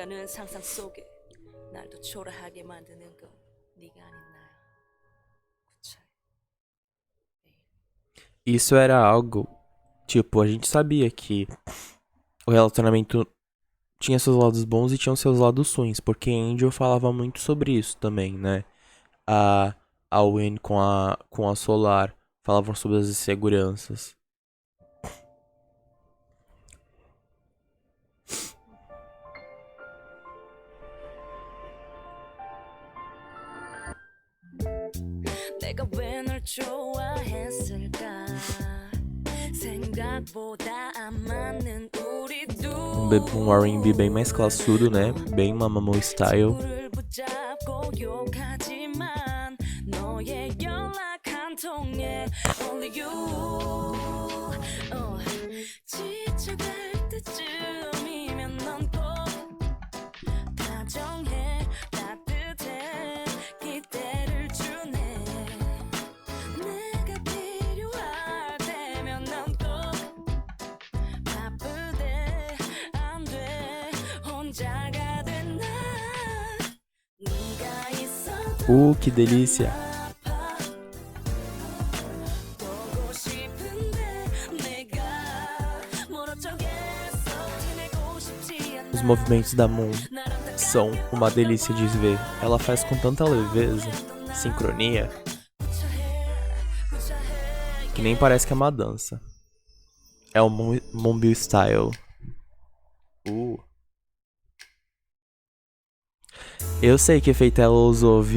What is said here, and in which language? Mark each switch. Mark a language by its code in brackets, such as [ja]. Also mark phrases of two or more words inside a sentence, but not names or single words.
[pt] Isso era algo, tipo, a gente sabia que o relacionamento tinha seus lados bons e tinha seus lados ruins, porque Angel falava muito sobre isso também, né? A Win com a Solar falavam sobre as inseguranças. [ko] 내가 왜 널 좋아했을까 생각보다 안 맞는 우리 [pt] Um R&B bem mais classudo, né? Bem Mamamoo style. [ko] 친구를 붙잡고 욕하지만 너의 연락 한 통에 [en] only you [ko] 지쳐갈 때쯤이면 넌 꼭 다정해 따뜻해 기대를 주네 내가 필요할 때면 넌 꼭 바쁘대 안 돼 혼자가 된 나 네가 있어 [pt] Que delícia! [ko] 보고 싶은데 내가 모른 척했어 지내고 싶지 않아 [pt] Os movimentos da Moon são uma delícia de ver. Ela faz com tanta leveza, sincronia, que nem parece que é uma dança. É o Moonbill Style. Eu sei que efeito ela usou, viu?